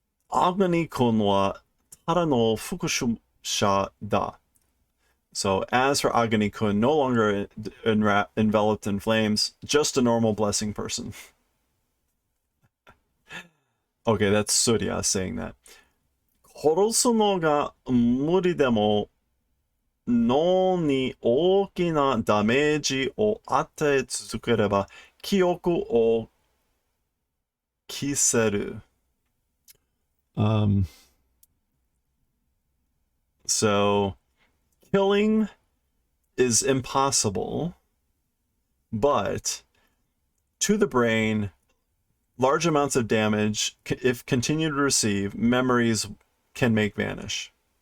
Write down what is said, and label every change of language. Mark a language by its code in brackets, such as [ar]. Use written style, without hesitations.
[ja] アグニ君はただの復讐者だ. [en] So as for Agni-kun, no longer enveloped in flames, just a normal blessing person. Okay, that's Surya saying that. [ja] 殺すのが無理でも脳に大きなダメージを与え続ければ記憶を消せる. [en] So killing is impossible, but to the brain, large amounts of damage, if continued to receive, memories can make vanish.